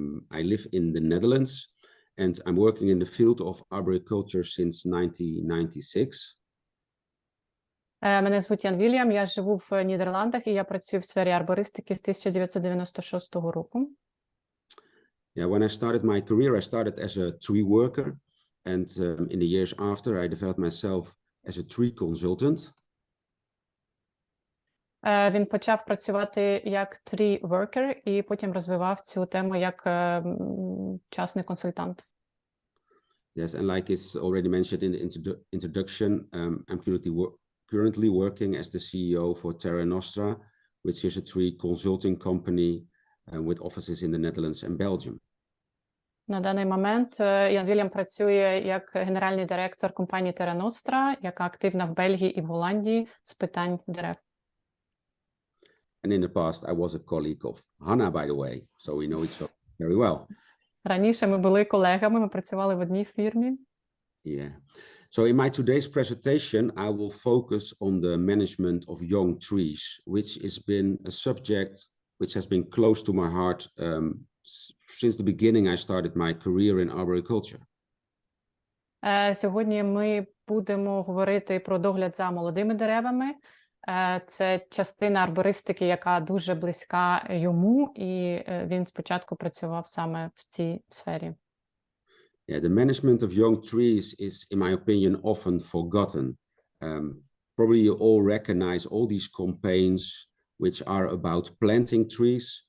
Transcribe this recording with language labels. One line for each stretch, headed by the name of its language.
English: I live in the Netherlands and I'm working in the field of arboriculture since 1996.
Ukrainian: Мене звуть Ян Вільям, я живу в Нідерландах і я працюю в сфері арбористики з 1996 року.
English: Yeah, when I started my career, I started as a tree worker, and in the years after, I developed myself as a tree consultant.
Ukrainian: Він почав працювати як tree worker і потім розвивав цю тему як частний консультант.
English: Yes, and like it's already mentioned in the introduction, I'm currently working as the CEO for Terra Nostra, which is a tree consulting company with offices in the Netherlands and Belgium.
Ukrainian: На даний момент Ян Вільям працює як генеральний директор компанії Terra Nostra, яка активна в Бельгії і в Голландії з питань дерев.
English: And in the past, I was a colleague of Hannah, by the way, so we know each other very well.
Ukrainian: Раніше ми були колегами, ми працювали в одній фірмі.
English: Yeah. So in my today's presentation, I will focus on the management of young trees, which has been a subject which has been close to my heart since the beginning I started my career in arboriculture.
Ukrainian: Сьогодні ми будемо говорити про догляд за молодими деревами. Це частина арбористики, яка дуже близька йому, і він спочатку працював саме в цій сфері.
English: Yeah, the management of young trees is, in my opinion, often forgotten. Probably you all recognize all these campaigns which are about planting trees.